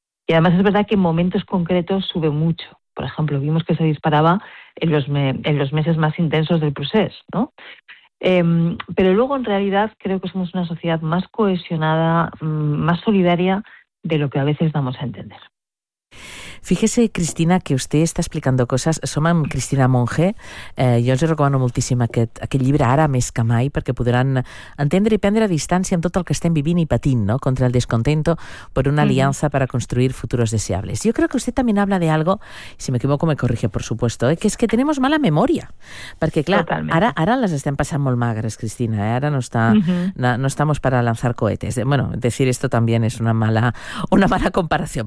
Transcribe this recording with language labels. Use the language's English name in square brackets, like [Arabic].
[Spanish] Y además es verdad que en momentos concretos sube mucho. Por ejemplo, vimos que se disparaba en los meses más intensos del procés, ¿no? Pero luego, en realidad, creo que somos una sociedad más cohesionada, más solidaria de lo que a veces damos a entender. Fíjese, Cristina, que usted está explicando cosas. [Catalan] Som amb Cristina Monge. Jo els recomano moltíssim aquest llibre ara més que mai perquè podran entendre i prendre a distància amb tot el que estem vivint i patint, no? [Spanish] Contra el descontento per una alianza para construir futuros deseables. Yo creo que usted también habla de algo, si me equivoco me corrige, por supuesto, que es que tenemos mala memoria. [Catalan] Perquè, clar, ara les estem passant molt magres, Cristina. Ara [Spanish] no estamos para lanzar cohetes. Bueno, decir esto también es una mala comparación.